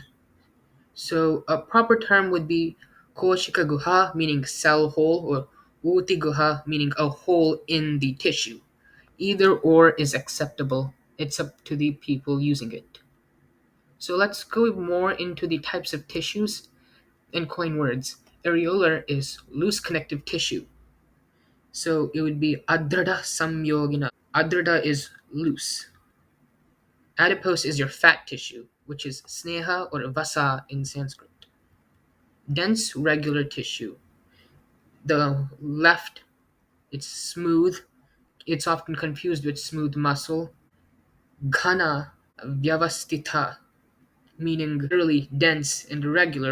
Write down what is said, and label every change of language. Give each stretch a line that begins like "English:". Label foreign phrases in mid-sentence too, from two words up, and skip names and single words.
English: So a proper term would be
Sanskrit: कोशिका गुहा,
English: meaning cell hole, or
Sanskrit: ऊति गुहा,
English: meaning a hole in the tissue. Either or is acceptable. It's up to the people using it. So let's go more into the types of tissues and coin words. Areolar is loose connective tissue. So it would be
Sanskrit: आद्रद संयोगिन.
English: Adrada is loose. Adipose is your fat tissue, which is sneha or vasa in Sanskrit. Dense regular tissue. The left, it's smooth. It's often confused with smooth muscle.
Sanskrit: घन व्यवस्थित,
English: meaning literally dense and irregular.